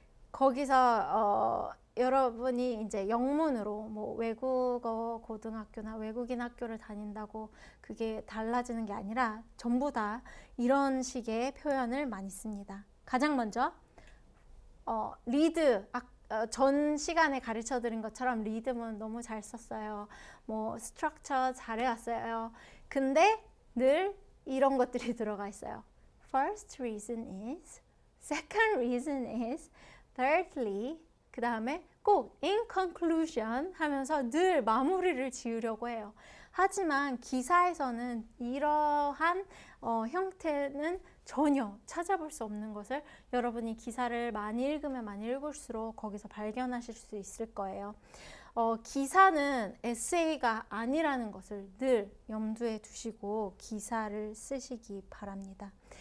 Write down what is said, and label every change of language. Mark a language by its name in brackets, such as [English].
[Korean] 거기서 여러분이 이제 영문으로 뭐 외국어 고등학교나 외국인 학교를 다닌다고 그게 달라지는 게 아니라 전부 다 이런 식의 표현을 많이 씁니다. 가장 먼저 리드, 전 시간에 가르쳐 드린 것처럼 리듬은 너무 잘 썼어요. 뭐 스트럭처 잘해왔어요. 근데 늘 이런 것들이 들어가 있어요. [English] First reason is, second reason is, thirdly, 그 다음에 꼭 in conclusion 하면서 늘 마무리를 지으려고 해요. [Korean] 하지만 기사에서는 이러한 형태는 전혀 찾아볼 수 없는 것을 여러분이 기사를 많이 읽으면 많이 읽을수록 거기서 발견하실 수 있을 거예요. 기사는 에세이가 아니라는 것을 늘 염두에 두시고 기사를 쓰시기 바랍니다.